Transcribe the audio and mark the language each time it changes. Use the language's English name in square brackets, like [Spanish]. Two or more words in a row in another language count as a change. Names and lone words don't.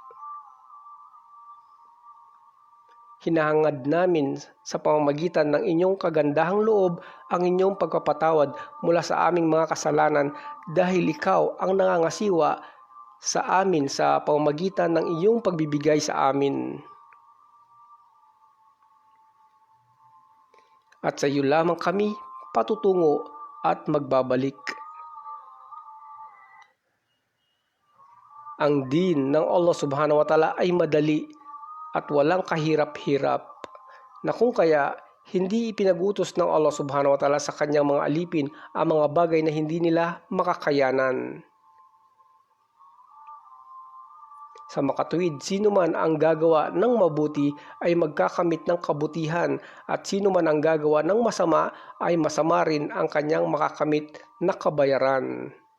[Filipino] Hinahangad namin sa pamamagitan ng inyong kagandahang loob ang inyong pagpapatawad mula sa aming mga kasalanan dahil ikaw ang nangangasiwa sa amin sa pamamagitan ng iyong pagbibigay sa amin. At sa iyo lamang kami patutungo at magbabalik. Ang din ng Allah [Arabic] سبحانه وتعالى [Filipino] ay madali at walang kahirap-hirap, na kung kaya Hindi ipinag-utos ng Allah [Arabic] سبحانه وتعالى [Filipino] sa kanyang mga alipin ang mga bagay na hindi nila makakayanan. Sa makatuwid, sino man ang gagawa ng mabuti ay magkakamit ng kabutihan, at sino man ang gagawa ng masama ay masama rin ang kanyang makakamit na kabayaran.